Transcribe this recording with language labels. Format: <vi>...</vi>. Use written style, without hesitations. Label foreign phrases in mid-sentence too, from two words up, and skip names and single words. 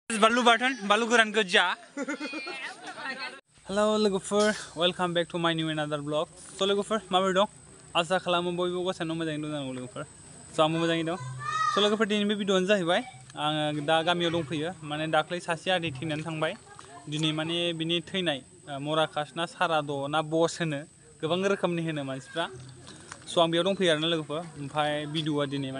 <brx>बानलु बाथोन बानलु गोरान गोजा हेलो लोगोफोर</brx> <en>welcome back to my new another blog</en> <brx>स' लोगोफोर माबोरै दं आसा खालामो बयबो गसाइनाव मोजाङै दं जानांगौ लोगोफोर स' आंबो मोजाङै दं स' लोगोफोर दिनै बे भिडिअ'आनो जाहैबाय आङो दा गामियाव दंफैयो माने दाख्लै सासे आदै थैनानै थांबाय दिनै माने बिनि थैनाय मराकास ना साराद' ना बस होनो गोबां रोखोमनि होनो मानसिफ्रा स' आं बेयाव दंफैयो आरोना लोगोफोर ओमफ्राय भिडिअ'आ दिनै माने</brx>